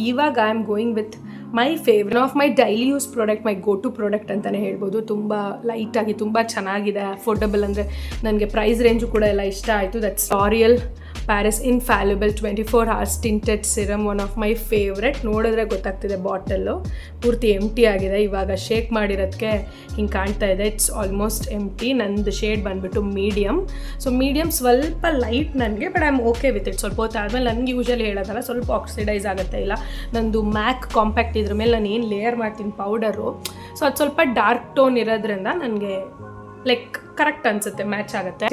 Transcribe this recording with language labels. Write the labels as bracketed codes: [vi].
[en] ಇವಾಗ I am going with my favourite of my daily use product, my go to product [kn] ಅಂತಲೇ ಹೇಳ್ಬೋದು. ತುಂಬ ಲೈಟಾಗಿ ತುಂಬ ಚೆನ್ನಾಗಿದೆ, ಅಫೋರ್ಡಬಲ್, ಅಂದರೆ ನನಗೆ ಪ್ರೈಸ್ ರೇಂಜು ಕೂಡ ಎಲ್ಲ ಇಷ್ಟ ಆಯಿತು. [en] That's L'Oreal Paris Infallible 24 hours tinted serum, one of my favourite. [kn] ನೋಡಿದ್ರೆ ಗೊತ್ತಾಗ್ತಿದೆ ಬಾಟಲ್ಲು ಪೂರ್ತಿ ಎಂಟಿ ಆಗಿದೆ. ಇವಾಗ ಶೇಕ್ ಮಾಡಿರೋದಕ್ಕೆ ಹಿಂಗೆ ಕಾಣ್ತಾ ಇದೆ. [en] It's almost empty. [kn] ನಂದು ಶೇಡ್ ಬಂದುಬಿಟ್ಟು ಮೀಡಿಯಮ್. [en] So medium ಸ್ವಲ್ಪ light ನನಗೆ, but I am okay with it. [kn] ಸ್ವಲ್ಪ ಹೊತ್ತು ಆದಮೇಲೆ ನನಗೆ ಯೂಶಲಿ ಹೇಳೋದಲ್ಲ, ಸ್ವಲ್ಪ ಆಕ್ಸಿಡೈಸ್ ಆಗುತ್ತೆ. ಇಲ್ಲ ನಂದು ಮ್ಯಾಕ್ ಕಾಂಪ್ಯಾಕ್ಟ್ ಇದ್ರ ಮೇಲೆ ನಾನು ಏನು ಲೇಯರ್ ಮಾಡ್ತೀನಿ ಪೌಡರು, ಸೊ ಅದು ಸ್ವಲ್ಪ ಡಾರ್ಕ್ ಟೋನ್ ಇರೋದ್ರಿಂದ ನನಗೆ ಲೈಕ್ ಕರೆಕ್ಟ್ ಅನಿಸುತ್ತೆ, ಮ್ಯಾಚ್ ಆಗುತ್ತೆ.